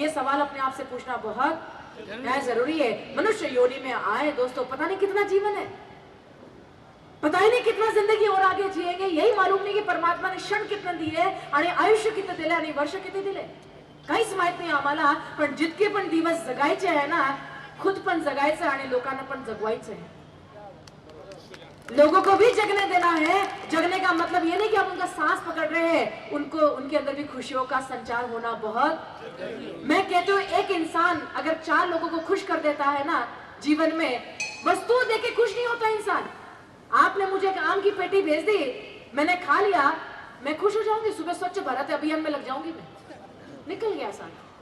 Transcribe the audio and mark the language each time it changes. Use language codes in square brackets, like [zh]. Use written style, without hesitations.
[hi] ये सवाल अपने आप से पूछना बहुत जरूरी है। मनुष्य योनि में आए दोस्तों, पता नहीं कितना जीवन है, पता ही नहीं कितना जिंदगी और आगे जिएंगे, यही मालूम नहीं कि परमात्मा ने क्षण कितने दिले [mr] आणि आयुष्य किती दिले आणि वर्ष किती दिले, काहीच माहित नाही आम्हाला। पण जितके पण दिवस जगायचे आहे ना, खुद पण जगायचं आणि लोकांना पण जगवायचं है। [hi] लोगों को भी जगने देना है। जगने का मतलब ये नहीं कि आप उनका सांस पकड़ रहे हैं, उनको, उनके अंदर भी खुशियों का संचार होना बहुत। मैं कहती हूँ एक इंसान अगर 4 लोगों को खुश कर देता है ना जीवन में, वस्तु देके खुश नहीं होता इंसान। आपने मुझे एक आम की पेटी भेज दी, मैंने खा लिया, मैं खुश हो जाऊंगी, सुबह स्वच्छ भारत अभियान में लग जाऊंगी, मैं निकल गया साल।